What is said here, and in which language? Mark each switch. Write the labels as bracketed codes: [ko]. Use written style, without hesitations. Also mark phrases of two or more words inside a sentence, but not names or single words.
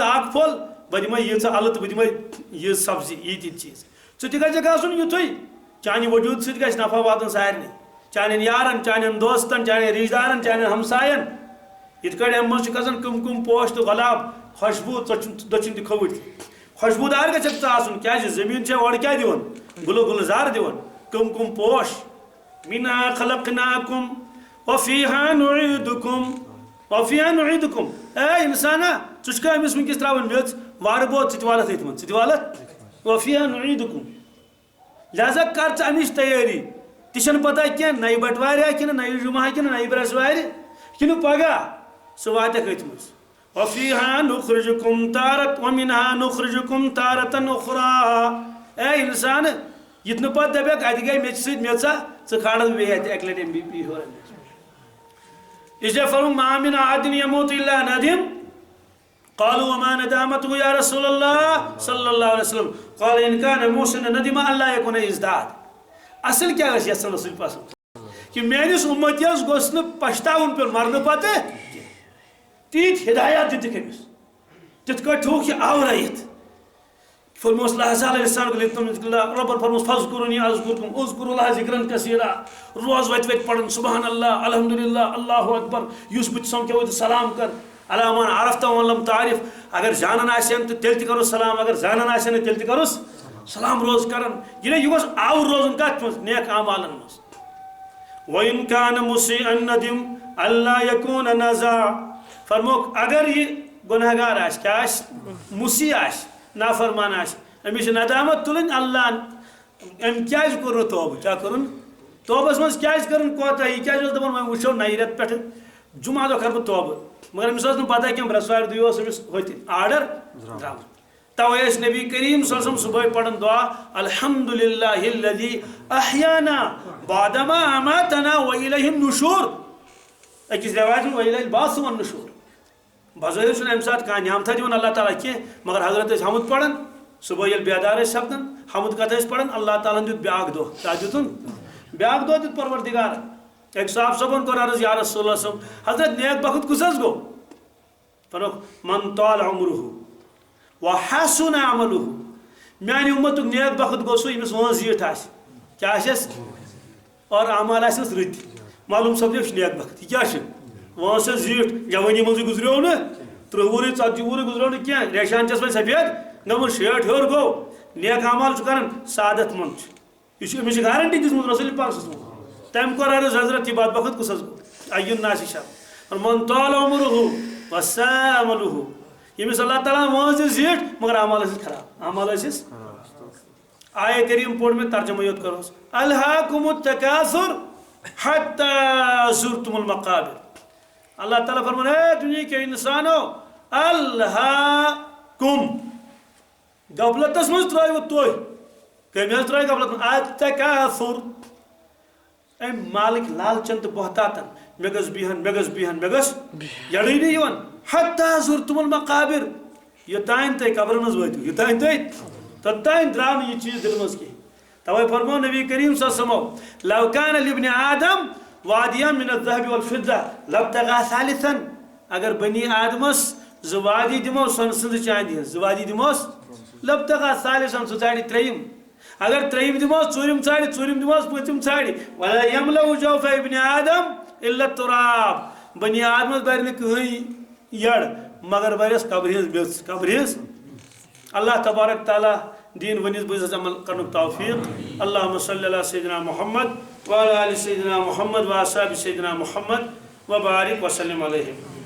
[ks] اکھ پھوٚل بہٕ دِمے ییٖژاہ الہٕ تہٕ بہٕ دِمے یہِ سبزی ییٖتۍ چیٖز ژٕ تہِ گژھِ گژھُن یُتھُے چانہِ وجوٗد سۭتۍ گژھِ نفع واتُن سارنٕے چانٮ۪ن یارن چانٮ۪ن دوستن چانٮ۪ن رشتہٕ دارن چانٮ۪ن ہمساین یت کڑ ام مز کھسان کم کم پوش تو گلاب خوشبو دچن تہ کھوٹ خوشبودار گژھِ آسُن کیازِ زمین چھےٚ اورٕ کیٛاہ دِوان گلو گلزار دِوان کم کم پوش [ar] منها خلقناكم وفيها نعيدكم وفيها نعيدكم [ks] اے انسانا ژٕ چھُکھا أمِس وٕنکٮ۪س ترٛاوان میٚژ وارٕ بوت ژٕ تہِ والَتھ أتھۍ منٛز ژٕ تہِ والَتھ [ar] وفيها نعيدكم [ks] لہذا کر ژٕ اَمِچ تیٲری تہِ چھَنہٕ پتہ کینٛہہ نَیہِ بٹوارِ کِنہٕ نَیہِ جُمعہ کِنہٕ نَیہِ برٛٮ۪سوارِ کِنہٕ پگاہ ژٕ واتکھ أتھۍ منٛز [ar] وفيها نخرجكم تارة ومنها نخرجكم تارة أخرى [ks] اے انسان یت نہٕ پتہٕ دپیکھ اتہِ گٔے میٚژِ سۭتۍ میٚژا ژٕ کھالکھ بیٚیہِ اَتہِ اَکہِ لٹہِ اَمہِ ہیوٚر اسلیے فرموو [ar] ما من أحد يموت إلا ندم قالوا وما ندامته يا رسول الله صلى الله عليه وسلم قال إن كان محسنا ندم ألا يكون ازداد [ks] اصل کیٛاہ ٲسۍ یژھان رسول پسنٛد کہِ میٲنِس اُمتیس گوٚژھ نہٕ پشتاوُن پیوٚن مرنہٕ پتہٕ تیٖتۍ ہدایات دِتِکھ أمِس تِتھ کٲٹھۍ تھوٚوُکھ یہِ آورٲیِتھ فرموس [ar] لا زال لسانك ربر [ks] فرموس [ar] فاذكروني اذكركم اذكروا الله ذكرا كثيرا [ks] روز وت پڑھن [ar] سبحان اللہ الحمدللہ اللہ اکبر [ks] یُس بہٕ سمکھیو سلام کر [ar] علی من عرفت ولم تعرف [ks] اگر جانن آسن تہٕ تیٚلہِ تہِ کرُس سلام اگر زانن آسن نہٕ تیٚلہِ تہِ کرُس سلام روز کرن یہِ گوٚژھ آوُر روزُن کتھ منٛز نیک اعمالن منٛز [ar] وإن كان مسيئا ندم ألا يكون نزاع [ks] فرموک اگر یہ گناہگار آسہِ کیٛاہ آسہِ مُسی آسہِ نافرمان آسہِ أمِس چھِ ندامت تُلٕنۍ اللہ أمۍ کیٛازِ کوٚر نہٕ توبہٕ کیٛاہ کوٚرُن توبس منٛز کیٛازِ کٔرٕن کوتاہی یہِ کیٛازِ اوس دپان وۄنۍ وٕچھو نَیہِ رٮ۪تہٕ پٮ۪ٹھٕ جُمعہ دۄہ کرٕ بہٕ توبہٕ مگر أمِس ٲس نہٕ پتہ کینٛہہ برٛٮ۪سوارِ دۄہہِ اوس أمِس ہوٚتہِ آرڈر درٛامُت توے ٲسۍ نبی کریم [ar] صلی اللہ علیہ وسلم [ks] صبحٲے پران دعا [ar] الحمدللہ الذی احیانا بعدما اماتنا وإلیہ النشور [ks] أکِس رواج منٛز [ar] وإلیہ البعث والنشور [ks] بظٲہِر چھُنہٕ اَمہِ ساتہٕ کانٛہہ نعمتھا دِوان اللہ تعالیٰ کینٛہہ مگر حضرت ٲسۍ حمد پران صبحٲے ییٚلہِ بیدار ٲسۍ سپدان حمد کتھ ٲسۍ پران اللہ تعالیٰ ہن دیُت بیٛاکھ دۄہ کیٛاہ دِتُن بیٛاکھ دۄہ دیُت پروردِگارن أکۍ صاحب صٲبن کوٚر عرض [ar] یا رسول اللہ [ks] صٲب حضرت نیک بخت کُس حظ گوٚو فرموکھ [ar] من طال عمرہ وحسن عملہ [ks] میانہِ اُمتُک نیک بخت گوٚو سُہ ییٚمِس وٲنٛس زیٖٹھ آسہِ کیٛاہ آسٮ۪س اور اعمال آسٮ۪س رٕتۍ معلوٗم سپدیو یہِ چھُ نیک بخت یہِ کیٛاہ چھُ وٲنٛس چھَس زیٖٹھ جوٲنی منٛزٕے گُزریو نہٕ 30 وُہرٕے 40 وُہرٕے گُزریو نہٕ کینٛہہ ریشان چھَس وۄنۍ سفید گٔمٕژ 60 ہیوٚر گوٚو نیک اعمال چھُ کران سعادت منٛد چھُ یہِ چھُ أمِس چھِ گارنٹی دِژمٕژ رسول پاک [ar] صلی اللہ علیہ وسلم [ks] تٔمۍ کوٚر عرض حضرت یہِ بدبخت کُس حظ گوٚو [ar] ایُّ الناس شر من طال عمرہ وساء عملہ [ks] ییٚمِس اللہ تعالیٰ وٲنٛس دِژ زیٖٹھ مگر اعمال ٲسِس خراب اعمال ٲسِس آیے کریٖم پوٚر مےٚ ترجمہ یوت کروس [ar] الہاکُمُ التکاثر حتی زرتم المقابر [ks] اللہ تعالیٰ فرمان [ur] اے دنیا کے انسانو [ks] الہاکم غفلتس منٛز ترٛٲیوٕ تُہۍ کٔمۍ حظ ترٛٲے غفلت منٛز التکاثر أمۍ مالٕکۍ لالچن تہٕ بہتاتن مےٚ گٔژھ بِہن مےٚ گٔژھ بِہن مےٚ گٔژھ یڑٕے نہٕ یِوان [ar] حتی زرتم المقابر [ks] یوٚتانۍ تُہۍ قبرن منٛز وٲتِو یوٚتانۍ تُہۍ توٚتانۍ درٛاو نہٕ یہِ چیٖز دِلہِ منٛز کینٛہہ توے فرموو [ar] نبی کریم صلی اللہ علیہ وسلم لو کان لابن آدم وادیاں من الذهب والفضة لابتغى ثالثا [ks] اگر بنی آدمس زٕ وادی دِمو سۄنہٕ سٕنٛزٕ چاندِ ہٕنٛز زٕ وادی دِموس [ar] لابتغى ثالثا [ks] سُہ ژھانڈِ ترٛیٚیِم اگر ترٛیٚیِم دِموس ژوٗرِم ژھانڈِ ژوٗرِم دِموس پوٗنٛژِم ژھانڈِ [ar] ولا یملأ جوف ابن آدم الا التراب [ks] بنی آدمس بَرِ نہٕ کٕہٕنۍ یڑ مگر بَرٮ۪س قبرِ ہٕنٛز میٚژ قبرِ ہٕنٛز اللہ تبارک تعالیٰ دین ونس بزنس عمل کرنُک توفیق [ar] اللہم صلی علی سیدنا محمد وعلی آل سیدنا محمد واصحاب سیدنا محمد وبارک وسلم علیہم